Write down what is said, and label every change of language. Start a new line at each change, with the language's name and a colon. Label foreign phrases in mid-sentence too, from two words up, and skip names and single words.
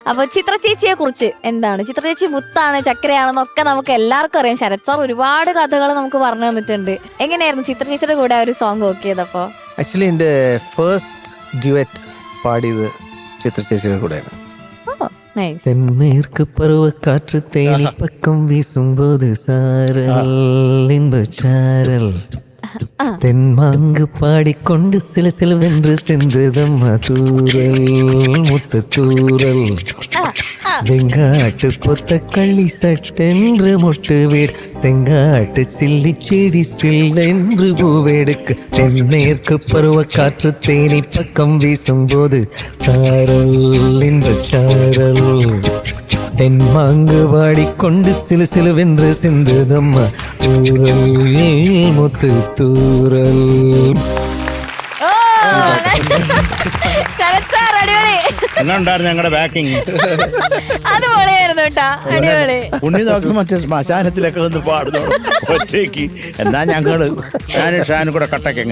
Malayalam: അപ്പൊ ചിത്ര ചേച്ചിയെ കുറിച്ച് എന്താണ്? ചിത്ര ചേച്ചി മുത്താണ്, ചക്കരയാണെന്നൊക്കെ നമുക്ക് എല്ലാവർക്കും അറിയാം. ശരത് സാർ ഒരുപാട് കഥകൾ നമുക്ക് പറഞ്ഞു തന്നിട്ടുണ്ട്. എങ്ങനെയായിരുന്നു ചിത്ര ചേച്ചിയുടെ കൂടെ ഒരു
English: song work
Malayalam: ചെയ്തപ്പോ? ആക്ച്വലി എന്റെ
English: first duet
Malayalam: പാടിയത് ചിത്ര ചേച്ചിയുടെ കൂടെയാണ്.
Tamil: തെന്മേற்கு பருவக்காற்று தேனி பக்கம் வீசும்போது சாரல் இன்பச்சாரல் தென்மாங்கு பாடிக்கொண்டு சில சிலவென்று சென்றதம்மா தூரல் முத்த தூரல் வெங்காட்டு பொத்த களி சட்டென்று மொட்டு வீடு செங்காட்டு சில்லி செடி சில்லென்று பூவெடுக்க தென்மேற்கு பருவக்காற்று தேனி பக்கம் வீசும்போது சாரல் இன்பச்சாரல் தென்மாங்கு வாடிக்கொண்டு சிலு சிலுவென்று சிந்துதம்மா தூரல் முத்து தூரல்.
Malayalam: ഞങ്ങളുടെ ബാക്കിങ് അതുപോലെയായിരുന്നു കേട്ടാ, അടിപൊളി. ഉണ്ണി നോക്കി മറ്റേ ശ്മശാനത്തിലൊക്കെ ഒന്ന് പാടുന്നു ഒറ്റയ്ക്ക്. എന്നാ ഞാനും ഷാനും കൂടെ കട്ടക്കങ്ങ